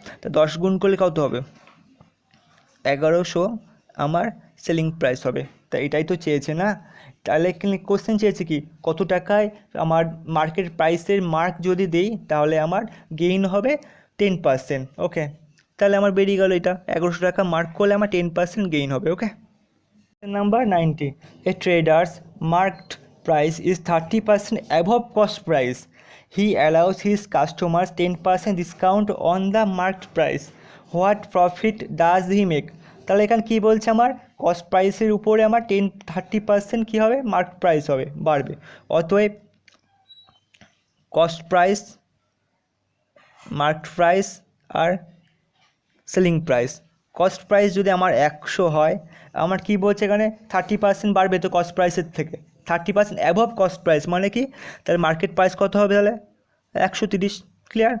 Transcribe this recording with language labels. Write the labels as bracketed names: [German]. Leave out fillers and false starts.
[Bangla] তা 10 গুণ করলে কত হবে, 1100 আমার সেলিং প্রাইস হবে। তা এটাই তো চেয়েছে না। তাহলে এখানে কোশ্চেন চেয়েছে কি, কত টাকায় আমার মার্কেট প্রাইসের মার্ক যদি দেই তাহলে আমার গেইন হবে 10%। ওকে, তাহলে আমার বেরিয়ে গেল এটা, 1100 টাকা মার্ক করলে আমার 10% গেইন হবে। [English] Okay, number 90, a trader's marked price is 30% above cost price. He allows his customers 10% discount on the marked price. What profit does he make? [Bangla] তাহলে এখানে কী বলছে, আমার কস্ট প্রাইসের উপরে আমার 30% কী হবে, মার্ক প্রাইস হবে, বাড়বে। অতএব কস্ট প্রাইস, মার্ক প্রাইস আর সেলিং প্রাইস। কস্ট প্রাইস যদি আমার 100 হয়, আমার কি বলছে এখানে 30% বাড়বে তো কস্ট প্রাইসের থেকে, 30% অ্যাবভ কস্ট প্রাইস মানে কি, তাহলে মার্কেট প্রাইস কত হবে তাহলে 130। ক্লিয়ার?